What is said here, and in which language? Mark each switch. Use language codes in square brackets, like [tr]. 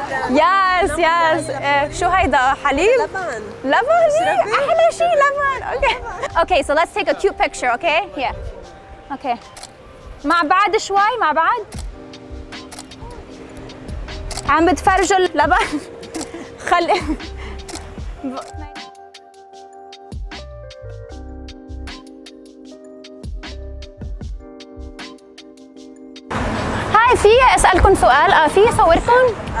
[ar] يس شو هيدا حليب؟ لبن احلى شيء لبن. [en] Okay, so let's take a cute picture, okay? Yeah. Okay. [ar] مع بعض شوي, مع بعض. عم بتفرجوا اللبن خلي هاي في اسالكم سؤال في صوركم